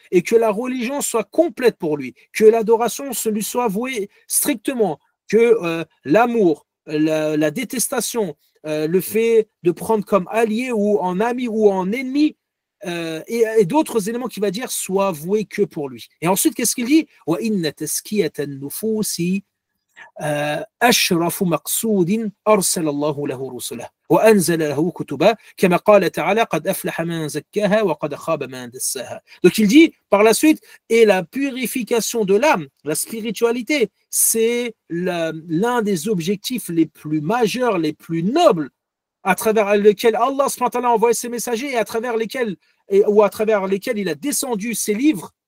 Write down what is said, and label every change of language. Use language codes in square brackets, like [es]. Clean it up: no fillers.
[fr] Et que la religion soit complète pour lui, que l'adoration se lui soit vouée strictement, que l'amour, la détestation, le fait de prendre comme allié ou en ami ou en ennemi, et d'autres éléments qu'il va dire soient voués que pour lui. Et ensuite, qu'est-ce qu'il dit? [ar] وَإِنَّ تَزْكِيَةَ النُّفُوسِ أشرف مقصود أرسل الله له رسله وأنزل له كتبا كما قال تعالى قد أفلح من زكاها وقد خاب من دساها. [fr] Donc il dit par la suite, et la purification de l'âme, la spiritualité, c'est l'un des objectifs les plus majeurs, les plus nobles, à travers lesquels Allah a envoyé ses messagers et à travers lesquels il a descendu ses livres.